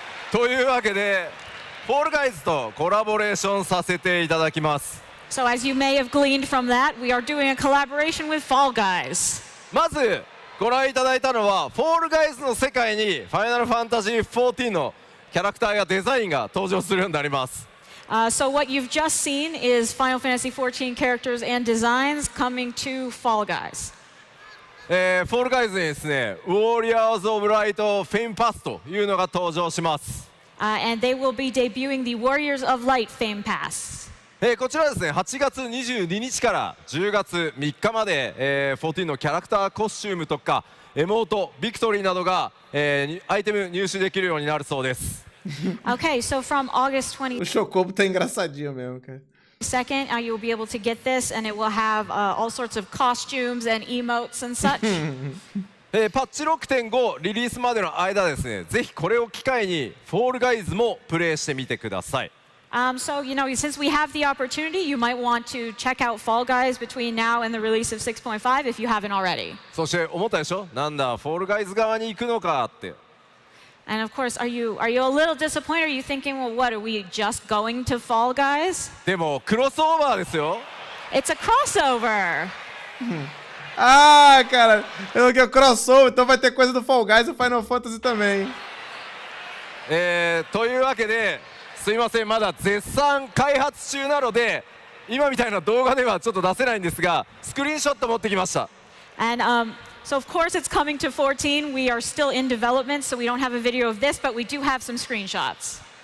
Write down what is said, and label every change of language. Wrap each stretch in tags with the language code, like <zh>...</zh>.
<ja>というわけでフォールガイズとコラボレーションさせていただきます。</ja> <en>So as you may have gleaned from that, we are doing a collaboration with Fall Guys.</en> <ja>まずご覧いただいたのはフォールガイズの世界にファイナルファンタジー14のキャラクターやデザインが登場するようになります。</ja> <en>So what you've just seen is Final Fantasy XIV characters and designs coming to Fall Guys.</en> <ja>フォールガイズにですねウォリアーズ・オブ・ライト・フェイムパスというのが登場します。</ja> <en>And they will be debuting the Warriors of Light Fame Pass.</en> <ja>こちらですね8月22日から10月3日まで、14のキャラクターコスチュームとかエモートビクトリーなどが、アイテム入手できるようになるそうです。</ja> <en>Okay, so from August</en> <pt>O Chocobo tá engraçadinho mesmo, cara.</pt> <en>22nd, you'll be able to get this, and it will have all sorts of costumes and emotes and such.</en> <ja>パッチ 6.5 リリースまでの間ですねぜひこれを機会にフォールガイズもプレイしてみてください。</ja> <en>So, since we have the opportunity, you might want to check out Fall Guys between now and the release of 6.5 if you haven't already.</en> <ja>そして思ったでしょ、なんだフォールガイズ側に行くのかって。</ja> <en>And of course, are you a little disappointed? Are you thinking, well, what, are we just going to Fall Guys?</en> <ja>でもクロスオーバーですよ。</ja> <en>It's a crossover.</en> <pt>Ah, cara, eu não quero crossover, então vai ter coisa do Fall Guys e Final Fantasy também.</pt> <ja>というわけで、すいません、まだ絶賛開発中なので、今みたいな動画ではちょっと出せないんですが、スクリーンショット持ってきました。</ja> <en>And so, of course, it's coming to 14. We are still in development, so we don't have a video of this, but we do have some screenshots.</en>